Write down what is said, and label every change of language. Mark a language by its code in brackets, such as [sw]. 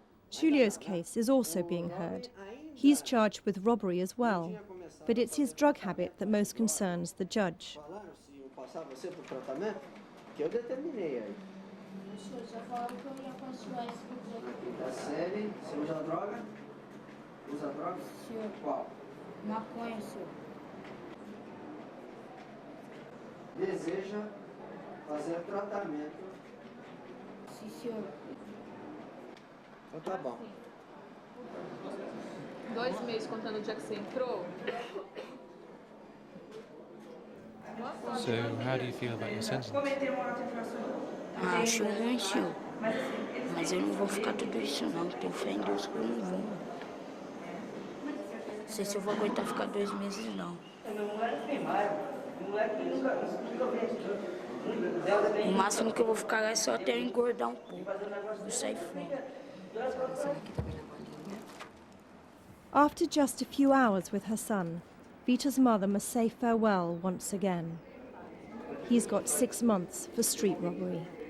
[en] Julio's case is also being heard. He's charged with robbery as well, but it's his drug habit that most concerns the judge. [pt] Passar você para o tratamento? Que eu determinei aí. O senhor já falou que eu ia continuar esse projeto. Da série, você usa droga? Usa droga? Senhor. Qual? Maconha, senhor. Deseja fazer tratamento? Sim, senhor. Então tá bom. 2 meses contando o dia que você entrou? [en] So, how do you feel about your sentence? [pt] Acho ruim, senhor. Mas eu não vou ficar tudo isso, não. Tenho fé em Deus que eu não vou. Não sei se eu vou aguentar ficar 2 meses, não. O máximo que eu vou ficar lá é só até eu engordar um pouco. Vou sair fora. [en] After just a few hours with her son, Vita's mother must say farewell once again. He's got 6 months for street robbery.